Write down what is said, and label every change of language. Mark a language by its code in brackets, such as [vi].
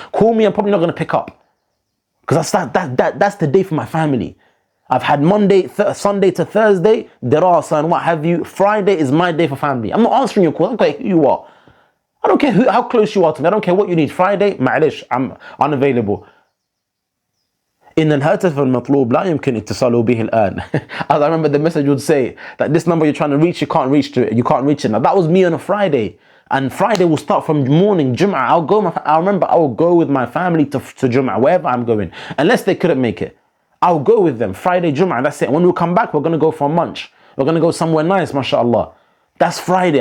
[en] Call me, I'm probably not going to pick up. Because that's the day for my family. I've had Sunday to Thursday, dirasa and what have you. Friday is my day for family. I'm not answering your call. I don't care who you are. I don't care how close you are to me. I don't care what you need. Friday, ma'alish, I'm unavailable. [ar] إن الهاتف المطلوب لا يمكن اتصاله به الآن. [en] As I remember the message would say that this number you're trying to reach, you can't reach it. Now that was me on a Friday. And Friday will start from morning, Jum'ah. I remember I will go with my family to Jum'ah, wherever I'm going. Unless they couldn't make it. I'll go with them. Friday, Jum'ah, that's it. When we come back, we're going to go for lunch. We're going to go somewhere nice, mashallah. That's Friday.